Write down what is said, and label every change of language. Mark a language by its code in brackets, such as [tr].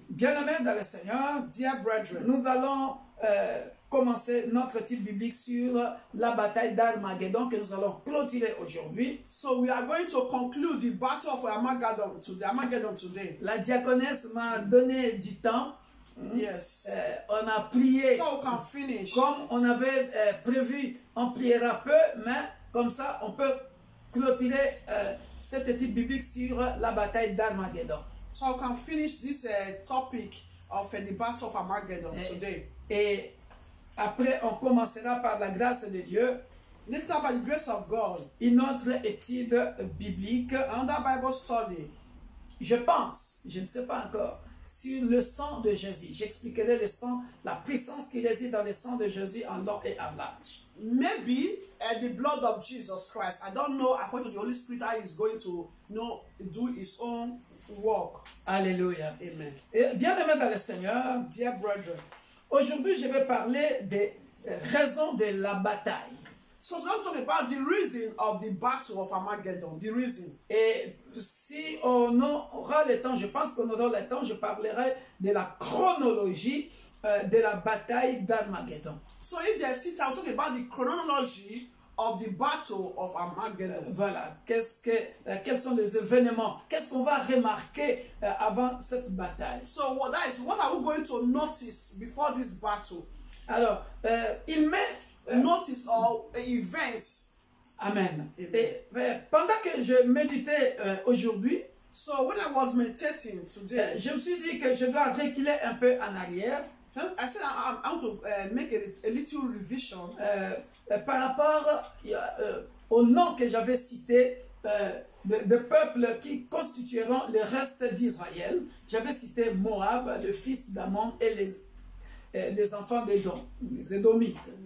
[fr] Bien-aimés dans le Seigneur, [en] Dear brethren, [fr] nous allons commencer notre titre biblique sur la bataille d'Armageddon que nous allons clôturer aujourd'hui. [en] so we are going to conclude the battle of Armageddon today. [fr] La diaconesse La diaconesse m'a donné du temps [en] Yes. [fr] On a prié [en] So we can finish. [fr] comme on avait prévu. On priera peu, mais comme ça, on peut clôturer cette étude biblique sur la bataille d'Armageddon. [en] So we can finish this topic of the battle of Armageddon today. [fr] Et après, on commencera par la grâce de Dieu [en] Later, by the grace of God, [fr] une autre étude biblique. [en] another Bible study. [fr] Je pense, je ne sais pas encore, sur le sang de Jésus. J'expliquerai le sang, la puissance qui réside dans le sang de Jésus en long et en large. [en] Maybe the blood of Jesus Christ. I don't know, according to the Holy Spirit, how he's going to do his own work. Alléluia. Amen. [fr] Et bien-aimés dans le Seigneur, [en] Dear brethren, [fr] aujourd'hui je vais parler des raisons de la bataille. [en] so we're going to talk about the reason of the battle of Armageddon. The reason. [fr] Et si on aura le temps, je pense qu'on aura le temps, je parlerai de la chronologie de la bataille d'Armageddon. [en] So if there's still time, we'll talk about the chronology of the battle of Armageddon. [fr] Voilà, quels sont les événements, qu'est-ce qu'on va remarquer avant cette bataille. [en] So what are we going to notice before this battle? [fr] Alors, il met... [en] Notice all events. Amen. Amen. [fr] Et pendant que je méditais aujourd'hui, [en] So when I was meditating today, [fr] je me suis dit que je dois reculer un peu en arrière [en] I said I want to make a little revision [fr] par rapport au nom que j'avais cité de peuples qui constitueront le reste d'Israël. J'avais cité Moab, le fils d'Ammon, et les enfants d'Édom, les Édomites.